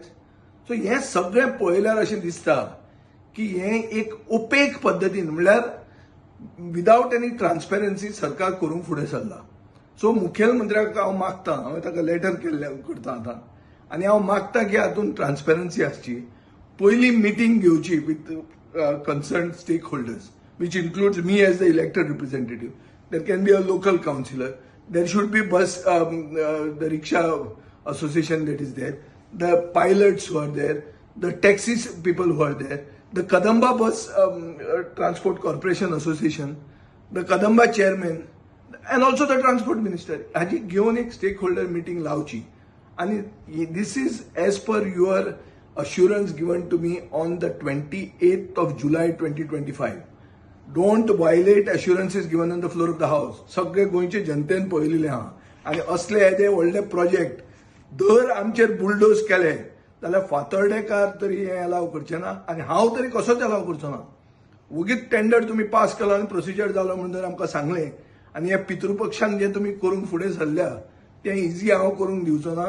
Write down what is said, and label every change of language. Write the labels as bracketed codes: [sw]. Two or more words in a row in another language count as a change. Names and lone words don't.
[kok] सो हें सगळें पळयल्यार अशें दिसता की हें एक ओपेक पद्दतीन म्हणल्यार [en] without any transparency [kok] सरकार करूंक फुडें सरला. सो मुखेलमंत्र्याक हांव मागतां, हांवें ताका लेटर करता आतां आनी हांव मागतां की हातूंत ट्रान्सपेरन्सी आसची. पयली मिटींग घेवची [en] with concern stakeholders which includes me as the elected representative. There can be a local councillor. There should be the rickshaw association that is there, the pilots who are there, the taxi people who are there, the Kadamba Bus Transport Corporation Association, the Kadamba chairman, and also the transport minister. [kok] हाजी घेवन एक [en] stakeholder meeting [kok] लावची. [en] आणि this is as per your assurance given to me on the 28th of July 2025. Don't violate assurances given on the floor of the house. [kok] सगळे गोंयचे जनतेन पळयलेले आहा आनी असले येदे व्हडले प्रोजेक्ट दर आमचेर बुलडोज केले जाल्यार फातर्डेकार तरी हे अलाव करचे ना आनी हांव तरी कसोच अलाव करचो ना. वगीच टेंडर तुमी पास केलो आनी प्रोसिजर जालो म्हणून जर आमकां सांगलें आनी ह्या पितृपक्षान जे तुमी करूंक फुडें सरल्या तें इजी हांव करूंक दिवचो ना.